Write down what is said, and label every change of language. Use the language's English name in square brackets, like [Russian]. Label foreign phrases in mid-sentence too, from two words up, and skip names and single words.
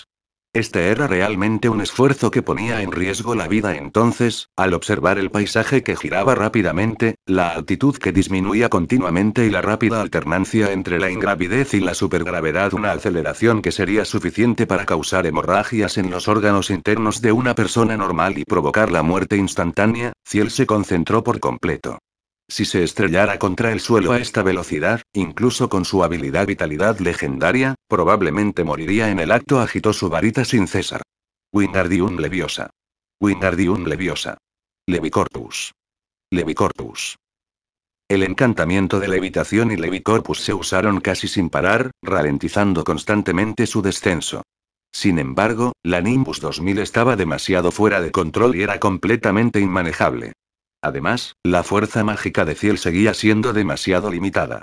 [Spanish] Este era realmente un esfuerzo que ponía en riesgo la vida entonces, al observar el paisaje que giraba rápidamente, la altitud que disminuía continuamente y la rápida alternancia entre la ingravidez y la supergravedad, una aceleración que sería suficiente para causar hemorragias en los órganos internos de una persona normal y provocar la muerte instantánea, Ciel se concentró por completo. Si se estrellara contra el suelo a esta velocidad, incluso con su habilidad vitalidad legendaria, probablemente moriría en el acto. Agitó su varita sin cesar. Wingardium Leviosa. Wingardium Leviosa. Levicorpus. Levicorpus. El encantamiento de levitación y Levicorpus se usaron casi sin parar, ralentizando constantemente su descenso. Sin embargo, la Nimbus 2000 estaba demasiado fuera de control y era completamente inmanejable. Además, la fuerza mágica de Ciel seguía siendo demasiado limitada.